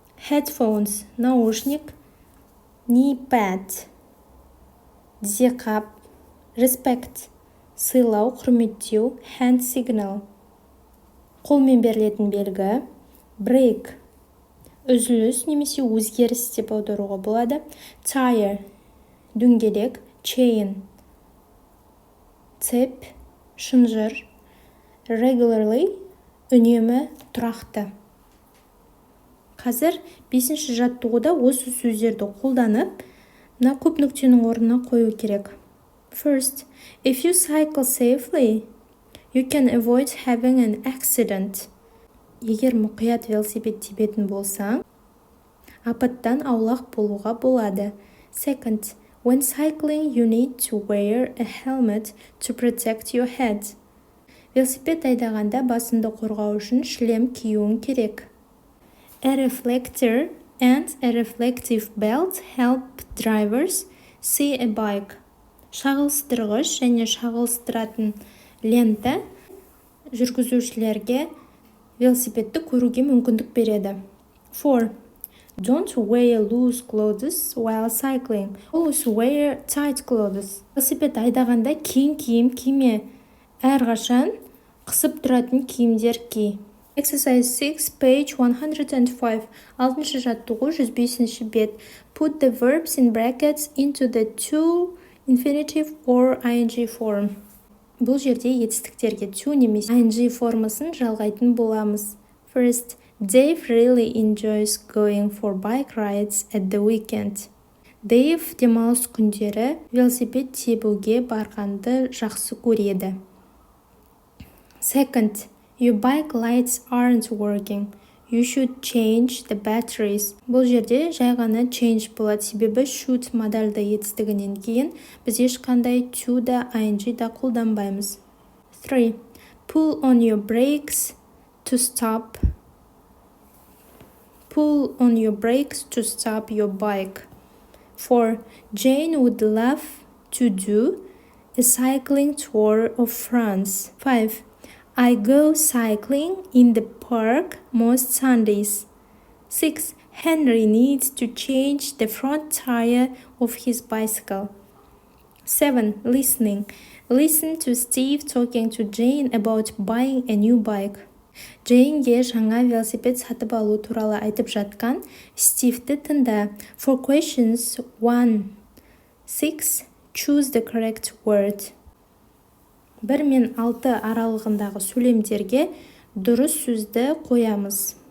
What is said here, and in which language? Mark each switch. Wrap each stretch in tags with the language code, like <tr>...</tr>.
<kk>headphones – наушник, knee pad – тізеқап, respect – сыйлау, құрметтеу, hand signal – қолмен берілетін белгі, break – үзіліс немесе өзгеріс деп аударуға болады, tire – дөңгелек, chain – цепь, шынжыр, regularly – үнемі, тұрақты. Қазір 5-ші жаттығуда осы сөздерді қолданып, мына көп нүктенің орнына қою керек.</kk> <en>First, if you cycle safely, you can avoid having an accident.</en> <kk>Егер мұқият велосипед тебетін болсаң, апаттан аулақ болуға болады.</kk> <en>Second, when cycling, you need to wear a helmet to protect your head.</en> <kk>Велосипед айдағанда басыңды қорғау үшін шлем киюің керек.</kk> <en>A reflector and a reflective belt help drivers see a bike.</en> <kk>Шағылыстырғыш және шағылыстыратын лента жүргізушілерге велосипедті көруге мүмкіндік береді.</kk> <en>4. Don't wear loose clothes while cycling. Always wear tight clothes.</en> <kk>Велосипед айдағанда кең киім киме. Әрқашан қысып тұратын киімдер ки.</kk> <en>Exercise 6, page 105.</en> <kk>6-шы жаттығу 105-ші бет.</kk> <en>Put the verbs in brackets into the to, infinitive or ing form.</en> <kk>Бұл жерде етістіктерге to немесе ing формасын жалғайтын боламыз.</kk> <en>First, Dave really enjoys going for bike rides at the weekend.</en> <kk>Dave демалыс күндері велосипед тебуге барғанды жақсы көреді.</kk> <en>Second, your bike lights aren't working. You should change the batteries.</en> <kk>Бұл жерде жай ғана change болады, себебі should модальды етістігінен кейін біз ешқандай to да ing да қолданбаймыз.</kk> <en>3. Pull on your brakes to stop. Pull on your brakes to stop your bike. 4. Jane would love to do a cycling tour of France. 5. I go cycling in the park most Sundays. 6. Henry needs to change the front tire of his bicycle. 7. Listening. Listen to Steve talking to Jane about buying a new bike.</en> <kk>Джейнге жаңа велосипед сатып алу туралы айтып жатқан Стивті тыңда.</kk> <en>For questions 1-6, choose the correct word.</en> <kk>1 мен 6 аралығындағы сөйлемдерге дұрыс сөзді қоямыз.</kk>